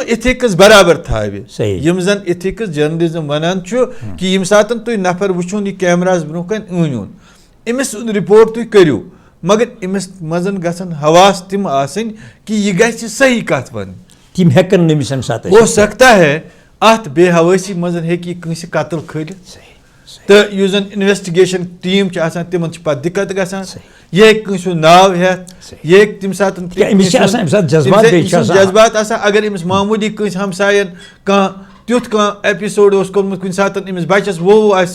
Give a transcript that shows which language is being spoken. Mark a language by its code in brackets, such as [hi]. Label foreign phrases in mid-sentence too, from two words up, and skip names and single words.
[ks] اِتھِکٕس برابر تھاوِ یِم زن اِتھِکٕس جرنلزم ونان چھُ کہِ ییٚمہِ ساتہٕ تُہۍ نفر وٕچھُن یہِ کیمراہس برونٛہہ کَنہِ أنۍ اوٚن أمِس سُنٛد رِپورٹ تُہۍ کٔرِو مگر أمِس منٛز گژھن حواس تِم آسٕنۍ کہِ یہِ گژھِ صحیح کتھ وَنٕنۍ [ur] ہو سکتا ہے [ks] اتھ بے حوٲسی منٛز ہیٚکہِ یہِ کٲنٛسہِ قتل کھٲلِتھ تہٕ یُس زن انویسٹِگیشن ٹیٖم چھِ آسان تِمن چھِ پتہٕ دِقت گژھان یہِ ہیٚکہِ کٲنٛسہِ ہُنٛد ناو ہٮ۪تھ یہِ ہیٚکہِ تمہِ ساتہٕ جذبات آسان اگر أمِس معموٗلی کٲنٛسہِ ہمساین کانٛہہ ایپِسوڈ اوس کوٚرمُت کُنہِ ساتہٕ أمِس بچس ووٚو آسہِ